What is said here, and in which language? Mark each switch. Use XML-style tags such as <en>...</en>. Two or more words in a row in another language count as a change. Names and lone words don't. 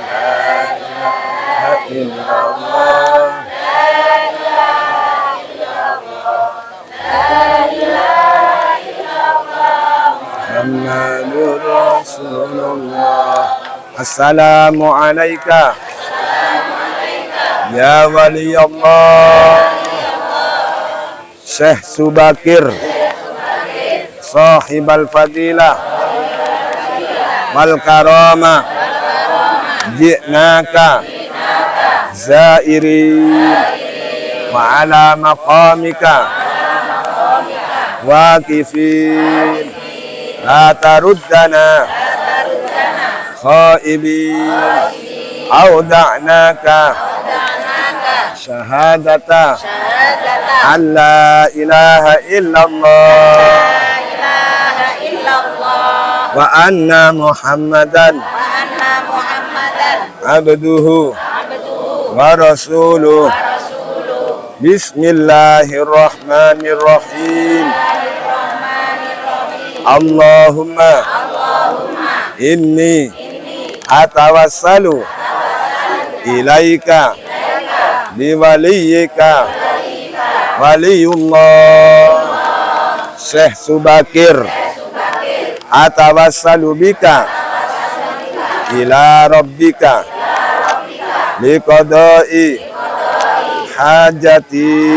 <ar>لا إله إلا الله. محمد رسول الله. السلام عليك يا ولي الله. Syekh Subakir صاحب الفضيلة والكرامة. جئناك زائرين وعلى مقامك واقفين لا تردنا خائبين أودعناك شهادة أن لا إله إلا الله وأن محمدا عبده ورسوله. Bismillahirrahmanirrahim. اللهم إني أتوسل إليك بوليك ولي الله Syekh Subakir. أتوسل بك إلى ربك لقضاء حاجتي.</ar>